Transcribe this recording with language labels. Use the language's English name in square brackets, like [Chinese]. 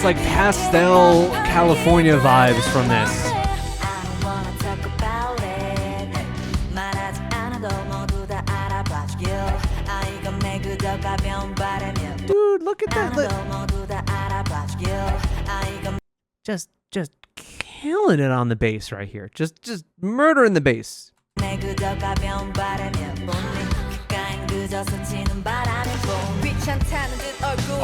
[English] It's like pastel California vibes from this. I don't wanna talk about it [Korean] 말하지 않아도 모두 다 알아봐주길 아 이건 내 그저 가벼운 바람이야 [English] Dude, look at that. [Korean] 않아도 모두 다 알아봐주길 아 이건 [English] Just killing it on the bass right here. Just murdering the bass. [Korean] 내 그저 가벼운 바람이야 귓가엔 그저 스치는 바람일 뿐 귀찮다는 듯 얼굴